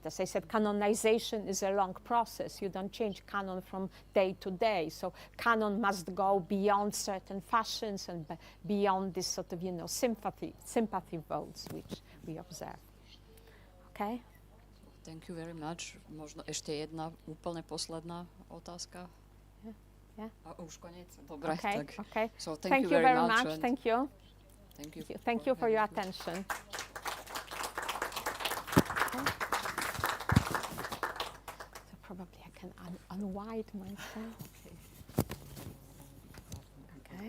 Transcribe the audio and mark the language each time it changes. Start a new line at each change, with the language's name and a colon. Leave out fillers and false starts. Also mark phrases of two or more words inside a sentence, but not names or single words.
English: As I said, canonization is a long process. You don't change canon from day to day. So canon must go beyond certain fashions and beyond this sort of, sympathy votes which we observe. Okay? Thank you very much.
Slovak: Možno ešte jedna úplne posledná otázka. Yeah. A už koniec? Dobre, Okay, tak.
English: okay. So thank you very much. and Thank you. Thank you For your having me. attention. So probably I can unwind myself. Okay.